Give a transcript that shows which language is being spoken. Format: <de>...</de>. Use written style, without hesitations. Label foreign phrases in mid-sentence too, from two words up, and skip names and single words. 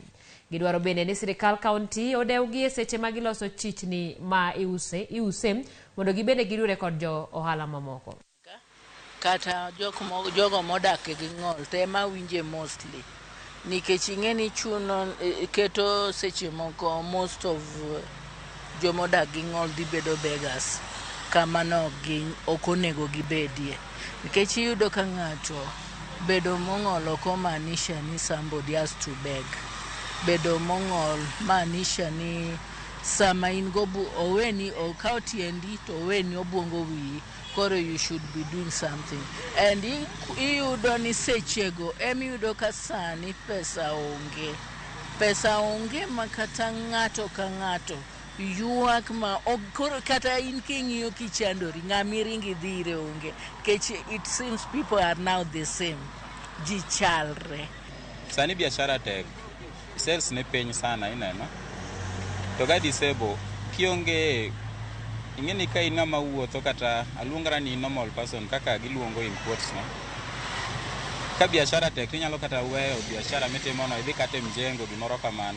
<luo>Gidwaro bende ni sirikal kaunti odewgi e seche ma giloso chichni ma iuse mondo gibende giriwre kod jo ohala mamoko. Kata jogo modak gi ng'ol tema winje mostly nikech ing'eni chuno keto seche moko</luo> <en>most of</en> <luo>jomodak gi ng'ol dhi bedo beggars kamano ok onego gibedie nikech iyudo ka ng'ato bedo mong'ol ok omaanisha ni</luo> <en>somebody has to beg.</en> <luo>Bedo mong'ol maanisha ni sama in go oweni okaw tiendi to oweni obwongo wiyi, koro</luo> <en>you should be doing something.</en> <luo>And iyudo ni sechego emiyudo ka sani pesa onge ma kata ng'ato ka ng'ato yuak ma kata in king'iyo kichandori ng'ami ringi dhire onge kech</luo> <en>it seems people are now the same,</en> <luo>ji chalre. Sani biashara tek, sales ne piny sana ineno to ga disable kionge ing'eni ka in ng'ama wuotho kata aluongara ni</luo> <en>normal person</en> <luo>kaka giluongo</luo> <en>in quotes</en> <luo>no. Ka biashara tek inyalo kata weyo biashara mitimono idhi kata mjengo gimoro kamano.</luo>